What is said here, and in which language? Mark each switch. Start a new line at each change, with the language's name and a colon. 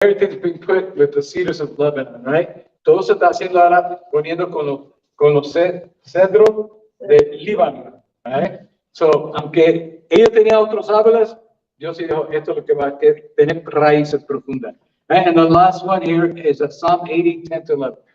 English: everything's being put with the cedars of Lebanon, right?
Spanish: Todo se está haciendo ahora poniendo con los cedros de Líbano, right? So, aunque ellos tenían otros árboles, Dios dijo, esto es lo que va a tener raíces profundas.
English: Right? And the last one here is a Psalm 80, 10 to 11.